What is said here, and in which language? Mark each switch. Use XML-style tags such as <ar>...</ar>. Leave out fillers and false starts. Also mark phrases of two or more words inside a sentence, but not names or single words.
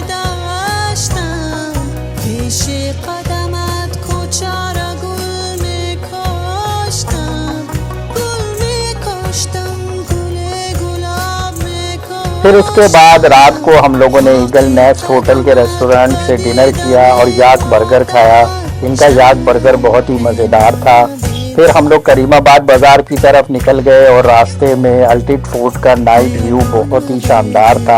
<fa>داشتم پیش قدمت کوچه را گل می کاشتم گل می کاشتم گل گلاب می کاشتم।</fa> <ur>پھر اس کے بعد رات کو ہم لوگوں نے ایگل نیسٹ ہوٹل کے ریسٹورنٹ سے ڈنر کیا اور</ur> <en>yak burger</en> <ur>کھایا. ان کا</ur> <en>yak burger</en> <ur>بہت ہی مزیدار تھا۔ پھر ہم لوگ کریم آباد بازار کی طرف نکل گئے اور راستے میں التت فورٹ کا</ur> <en>night view</en> <ur>بہت ہی شاندار تھا.</ur>